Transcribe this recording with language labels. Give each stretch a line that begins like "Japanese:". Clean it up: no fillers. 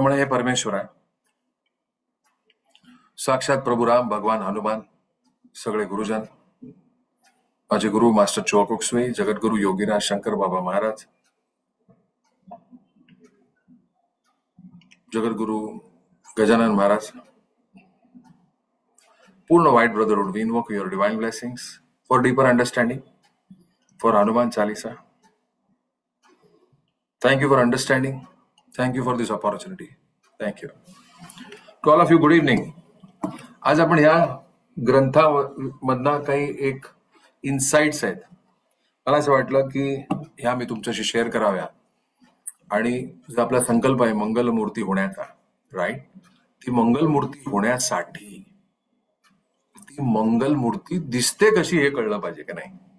Marathi: म्हणे हे परमेश्वर आहे, साक्षात प्रभू राम, भगवान हनुमान, सगळे गुरुजन, माझे गुरु मास्टर चोकोक्सवे, जगद्गुरु योगीराज शंकर बाबा महाराज, जगद्गुरु गजानन महाराज, पूर्ण white brotherhood,
English: we invoke your divine blessings for deeper understanding for Hanuman Chalisa. Thank you for understanding. Thank you for this opportunity. Thank you. To all of you, good evening.
Marathi: आज आपण ह्या ग्रंथामधनं काही एक insights आहेत, मला असं वाटलं की ह्या मी तुमच्याशी शेअर कराव्या. आणि जो आपला संकल्प आहे मंगल मूर्ती होण्याचा, राईट, ती मंगल मूर्ती होण्यासाठी ती मंगल मूर्ती दिसते कशी हे कळलं पाहिजे का नाही.